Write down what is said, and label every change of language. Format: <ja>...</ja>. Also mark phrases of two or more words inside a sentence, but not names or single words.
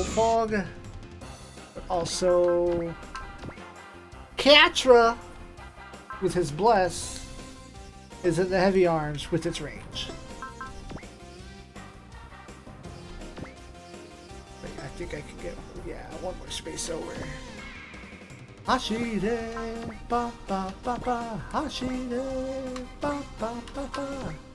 <en>Fog, but also Catra with his Bless is in the heavy arms with its range. Wait, I think I can get, yeah, one more space over. Hashire, ba ba ba ba, Hashire, ba ba ba ba.</en>